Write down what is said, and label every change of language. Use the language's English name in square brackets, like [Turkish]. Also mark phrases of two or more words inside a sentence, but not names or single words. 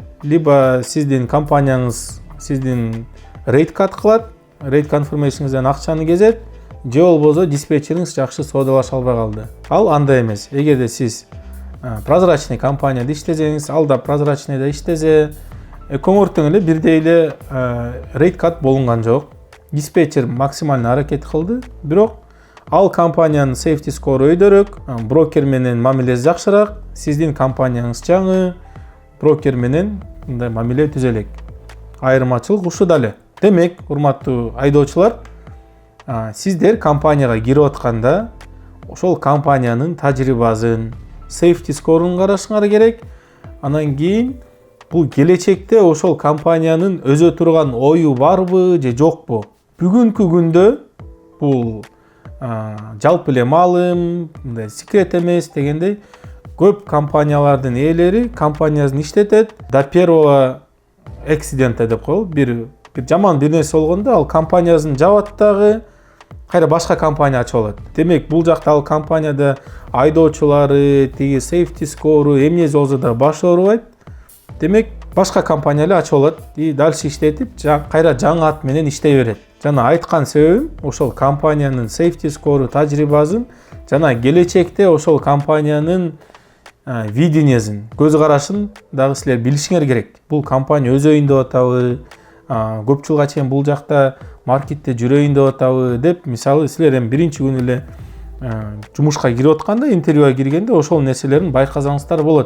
[Kyrgyz] Либо сиздин компанияңыз сиздин [English] rate cut [Kyrgyz] кылат, рейд конфирмейшниңизден акчаны кезет, же болбосо диспетчериңиз жакшы соодалаша албай калды. Ал андай эмес. Эгерде сиз прозрачный компанияда иштесеңиз, ал да прозрачныйда иштесе, көңүртүң эле бирдей эле [English] rate cut [Kyrgyz] болунган жок. Диспетчер максимально аракет кылды, бирок ал компаниянын [English] safety score [Kyrgyz] өйдөрөөк, брокер менен мамилеси жакшыраак, сиздин компанияңыз жаңы, брокер менен мындай мамиле түзө элек. Айырмачылык ушуда эле. Демек, урматтуу айдоочулар, сиздер компанияга кирип атканда ошол компаниянын тажрыйбасын, [English] safety score'ун [Kyrgyz] карашыңар керек. Анан кийин бул келечекте ошол компаниянын өзө турган ою барбы же жокпу? Бүгүнкү күндө бул жалпы эле маалым, мындай секрет эмес дегендей, көп компаниялардын ээлери компаниясын иштетет. [Russian] До первого эксидента [Kyrgyz] деп коелу, бир жаман бир нерсе болгондо ал компаниясын жабат дагы, кайра башка компания ачып алат. Демек, бул жакта ал компанияда айдоочулары, тиги [English] safety score [Kyrgyz] эмне болсо да баш оорубайт. Демек, башка компания эле ачып алат [Russian] и дальше [Kyrgyz] иштетип, кайра жаңы ат менен иштей берет. Жана айткан себебим, ошол компаниянын [English] safety score [Kyrgyz] тажрыйбасын, жана келечекте ошол компаниянын видениесин, көз карашын дагы силер билишиңер керек. Бул компания өз өйүндө атабы, көп жылга чейин бул жакта маркетте жүрөйүн деп атабы деп, мисалы силер эми биринчи күнү эле жумушка кирип атканда, интервьюга киргенде ошол нерселерин байкасаңыздар болот.